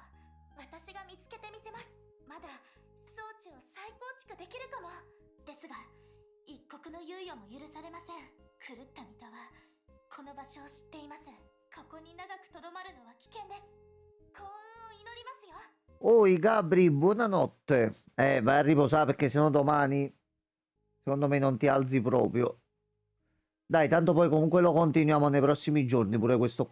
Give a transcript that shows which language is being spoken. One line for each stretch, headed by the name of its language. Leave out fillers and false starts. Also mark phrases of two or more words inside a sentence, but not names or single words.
Japanese: 私が見つけてみせます。まだ装置を再構築できるかも。ですが一刻の猶予も許されません。狂った三田はこの場所を知っています。ここに長くとどまるのは危険です。幸運を祈りますよ。
Italian: Oi Gabri, buonanotte. Vai a riposare perché sennò domani secondo me non ti alzi proprio. Dai, tanto poi comunque lo continuiamo nei prossimi giorni pure questo qua.